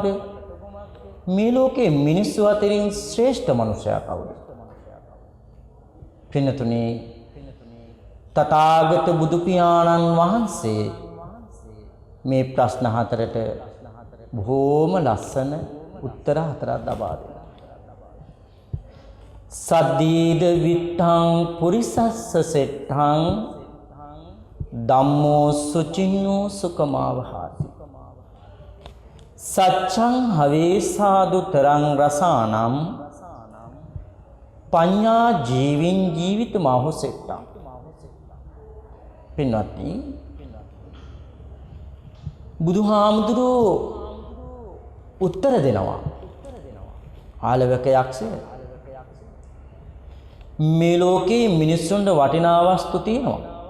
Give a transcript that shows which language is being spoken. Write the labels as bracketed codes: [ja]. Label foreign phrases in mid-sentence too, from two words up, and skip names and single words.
[si] මේ ලෝකේ මිනිස්සු අතරින් ශ්‍රේෂ්ඨ මනුෂ්‍යයා කවුද? පින්නතුනි, තථාගත බුදු පියාණන් වහන්සේ මේ ප්‍රශ්න 4ට බොහෝම ලස්සන උත්තර 4ක් ලබා දෙනවා. [pi] සද්දීද විත්තං පුරිසස්ස සෙට්ඨං ධම්මෝ සුචින්නෝ සුකමාවහාති සච්ඡං හවේ සාදුතරං රසානම් පඤ්ඤා ජීවින් ජීවිතමාහු සෙට්ටං. [si] පින්වත්නි, බුදුහාමුදුරුවෝ උත්තර දෙනවා. ආලවක යක්ෂය, මේ ලෝකේ මිනිස්සුන්ට වටිනා වස්තු තියෙනවා.